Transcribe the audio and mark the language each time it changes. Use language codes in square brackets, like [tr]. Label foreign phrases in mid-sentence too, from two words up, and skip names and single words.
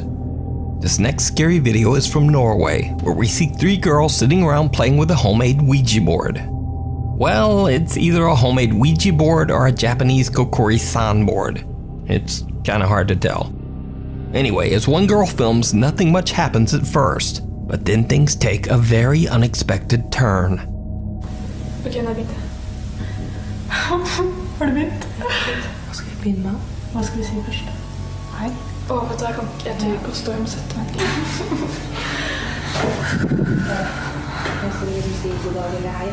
[en] This next scary video is from Norway, where we see 3 girls sitting around playing with a homemade Ouija board. Well, it's either a homemade Ouija board or a Japanese kokori-san board. It's kinda hard to tell. Anyway, as one girl films, nothing much happens at first, but then things take a very unexpected turn. [no] Okay, nå begynte jeg. Har du begynt? Hva skal vi begynne med? Hva skal vi si først? Hei. Vet du, jeg tør ikke å stå og sette meg. Jeg skal liksom si god dag eller hei.